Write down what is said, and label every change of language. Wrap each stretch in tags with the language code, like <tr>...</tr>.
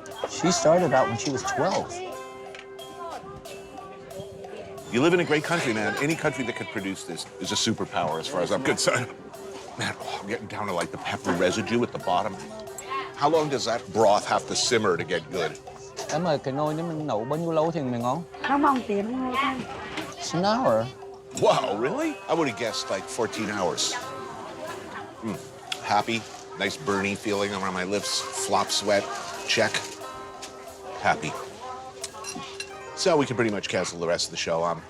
<en>She started out when she was 12. You live in a great country, man. Any country that could produce this is a superpower as far as I'm concerned. Man, I'm getting down to like the pepper residue at the bottom. How long does that broth have to simmer to get good?</en> <vi>Em ơi, cái nồi này mình nấu bao nhiêu lâu thì mới ngon?</vi> <en>It's an hour. Wow, really? I would have guessed like 14 hours. Happy, nice burny feeling around my lips, flop sweat, check. Happy. So we can pretty much cancel the rest of the show.</en>